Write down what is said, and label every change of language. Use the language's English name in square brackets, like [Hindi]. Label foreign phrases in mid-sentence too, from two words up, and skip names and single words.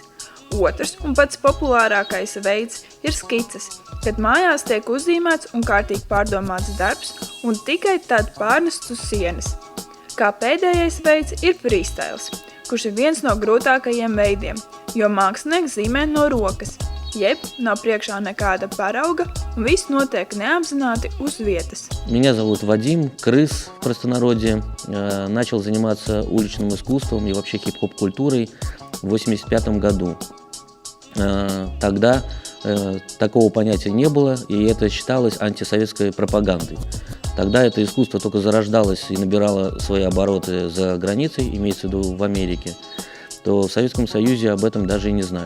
[Latvian] Otrs un pats populārākais veids ir skices, kad mājās tiek uzzīmēts un kārtīgi pārdomāts darbs un tikai tad pārnests uz sienas. Kā pēdējais veids ir freestyles, kurš ir viens no grūtākajiem veidiem, jo mākslinieks zīmē no rokas, jeb nav приекшā nekāda parauga un viss notiek необзināti uz vietas. [Russian] Меня зовут Вадим, крыс в простонародье. Начал заниматься уличным искусством и вообще хип-хоп-культурой в 1985 году. Тогда такого понятия не было, и это считалось антисоветской пропагандой. Тогда это искусство только зарождалось и набирало свои обороты за границей, имеется в виду в Америке, то в Советском Союзе об этом даже и не знали.